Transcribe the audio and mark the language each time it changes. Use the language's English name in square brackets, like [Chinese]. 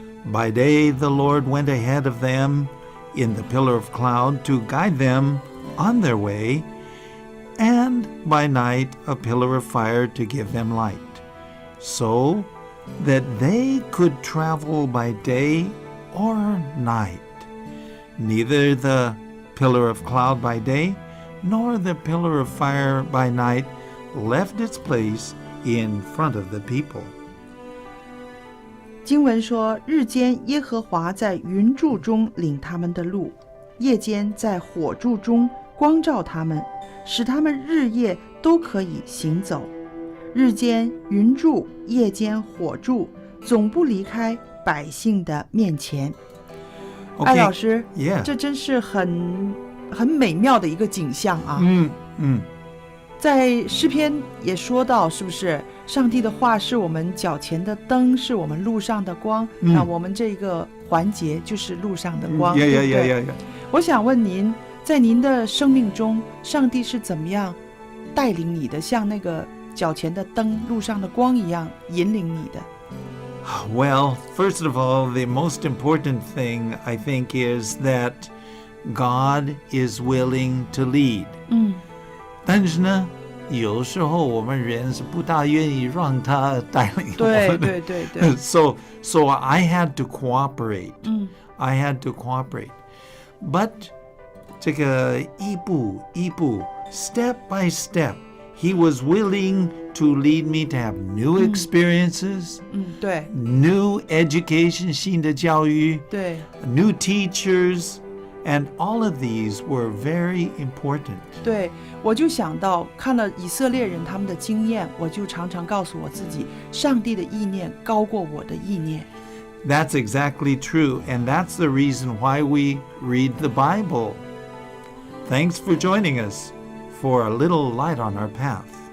[English] By day the Lord went ahead of them in the pillar of cloud to guide them on their way, and by night a pillar of fire to give them light, so that they could travel by day or night. Neither the pillar of cloud by day nor the pillar of fire by night left its place in front of the people. [Chinese] 经文说，日间耶和华在云柱中领他们的路，夜间在火柱中光照他们，使他们日夜都可以行走。日间云柱，夜间火柱，总不离开百姓的面前。艾老师， [English] Yeah. [Chinese] 这真是很美妙的一个景象啊！在诗篇也说到，是不是上帝的话是我们脚前的灯，是我们路上的光？那我们这个环节就是路上的光，对不对？我想问您，在您的生命中，上帝是怎么样带领你的，像那个脚前的灯、路上的光一样引领你的？ [English] Well, first of all, the most important thing, I think, is that God is willing to lead. [Chinese] 但是呢，有时候我们人是不大愿意让他带领我们的。对。 [English] So I had to cooperate. I had to cooperate. But [Chinese] 这个一步一步 [English] step by step, he was willing to lead me to have new experiences, [Chinese] 对 [English] new education, [Chinese] 新的教育，对 [English] new teachers, and all of these were very important. [Chinese] 对，我就想到看了以色列人他们的经验，我就常常告诉我自己，上帝的意念高过我的意念。 [English] That's exactly true, and that's the reason why we read the Bible. Thanks for joining us for a little light on our path.